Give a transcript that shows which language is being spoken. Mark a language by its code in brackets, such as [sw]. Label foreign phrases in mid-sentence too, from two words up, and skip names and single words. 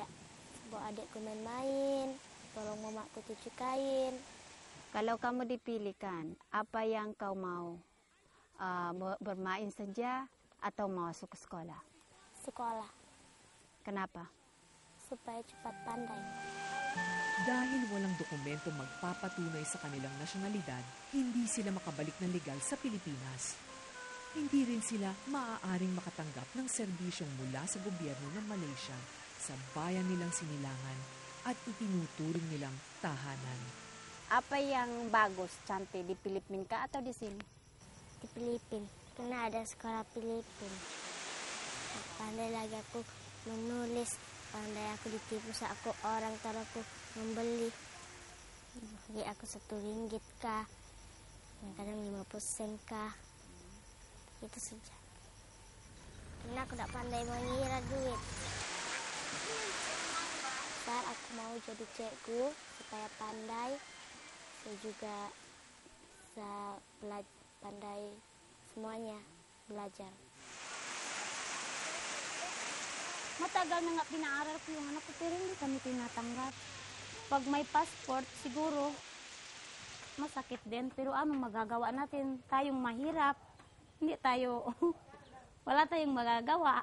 [ms] Bawa adikku main-main, tolong mamaku cuci kain. Kalau kamu dipilihkan, apa yang kau mau? Bermain saja atau mau masuk ke sekolah? Sekolah, Kenapa? supaya cepat pandai. [tl] Dahil walang dokumento magpapatunay sa kanilang nasyonalidad, hindi sila makabalik ng legal sa Pilipinas. Hindi rin sila maaaring makatanggap ng serbisyong mula sa gobyerno ng Malaysia sa bayan nilang sinilangan at itinuturing nilang tahanan. [ms] Apa yang bagus, Cantik, di Filipina kah atau di sini? Di Filipina, karena ada sekolah Filipina. Pandai lagi aku menulis, pandai aku ditipu saat aku orang taruh aku membeli. Bagi aku RM1 kah, kadang 50 sen kah. Itu saja. Karena aku tidak pandai mengira duit. Saat aku mau jadi cikgu supaya pandai, saya juga bisa pandai semuanya, belajar. [tl] Matagal na nga pinaaral ko yung anak ko, pero hindi kami tinatanggap. Pag may passport, siguro masakit din. Pero ano magagawa natin? Tayong mahirap. Hindi tayo, wala tayong magagawa.